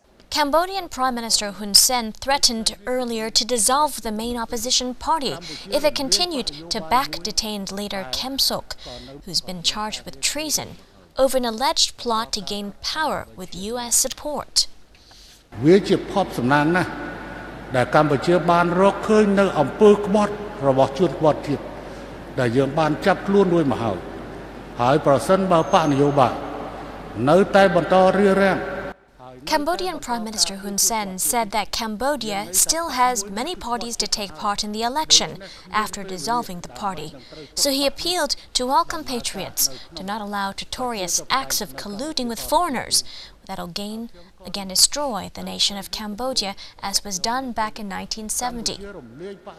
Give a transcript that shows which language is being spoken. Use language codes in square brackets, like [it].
[en] Cambodian Prime Minister Hun Sen threatened earlier to dissolve the main opposition party if it continued to back detained leader Kem Sok, who's been charged with treason over an alleged plot to gain power with U.S. support. [km] វាជាភពសំណាងណាស់ដែលកម្ពុជាបានរកឃើញនៅអំពើក្បត់របស់ជួនក្បត់ទៀតដែលយើងបានចាប់ខ្លួនរួចមកហើយប្រសិនបើបកនយោបាយនៅតែបន្តរារាំង [en] Cambodian Prime Minister Hun Sen said that Cambodia still has many parties to take part in the election after dissolving the party. So he appealed to all compatriots to not allow notorious acts of colluding with foreigners that'll again destroy the nation of Cambodia, as was done back in 1970.